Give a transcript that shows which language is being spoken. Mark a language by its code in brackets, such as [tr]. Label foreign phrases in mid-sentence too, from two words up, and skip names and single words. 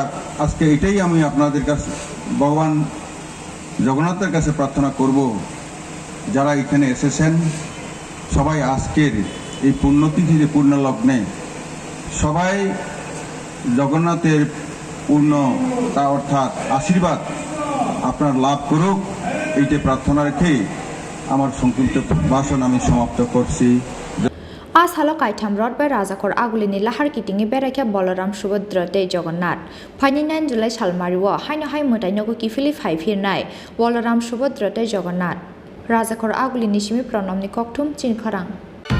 [bn] আজকে এটাই আমি আপনাদের কাছে ভগবান জগন্নাথের কাছে প্রার্থনা করব, যারা এখানে এসেছেন সবাই আজকের এই পুণ্যতিথিতে পূর্ণলগ্নে সবাই জগন্নাথের পূর্ণতা অর্থাৎ আশীর্বাদ আপনার লাভ করুক, এইটা প্রার্থনা রেখে আমার সংক্ষিপ্ত ভাষণ আমি সমাপ্ত করছি। [trp] आज हालो काइथाम रथ बाय राजाखर आगुलिनि लाहार किटिंनि बेरायखा बलराम सुभद्र ते जगन्नाथ फाइनि 9 जुलाई सालमारिओ हाइनो हाइ मोदाइनोगो किफिलि फाइफिरनाय बलराम सुभद्र ते जगन्नाथ राजाखर आगुलिनि सिमि प्रनमनि कक्थुम चिन खरां।